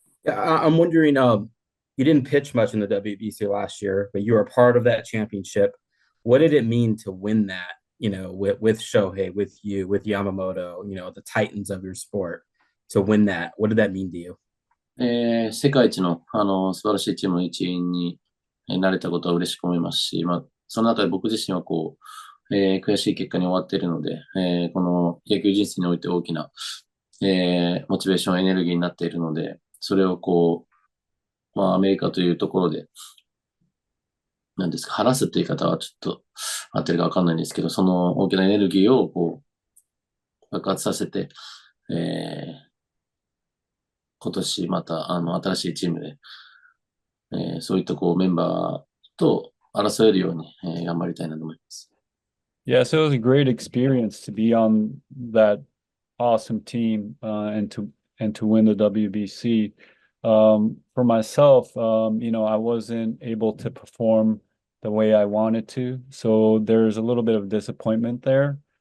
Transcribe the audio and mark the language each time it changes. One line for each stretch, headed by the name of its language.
English: Yeah, I'm wondering, you didn't pitch much in the WBC last year, but you were a part of that championship. What did it mean to win that, with Shohei, with you, with Yamamoto, the titans of your sport, to win that? What did that mean to you?
Japanese: 世界一の、素晴らしいチームの一員になれたことは嬉しく思いますし、まあ、その中で僕自身はこう、悔しい結果に終わっているので、この野球人生において大きな、モチベーション、エネルギーになっているので、それをこう、まあ、アメリカというところで、なんですか、晴らすって言い方はちょっと合ってるかわかんないんですけど、その大きなエネルギーをこう、爆発させて、今年また新しいチームで、そういったこうメンバーと争えるように、頑張りたいなと思います。
English: yeah, so it was a great experience to be on that awesome team and to win the WBC. For myself, I wasn't able to perform the way I wanted to, so there's a little bit of disappointment there.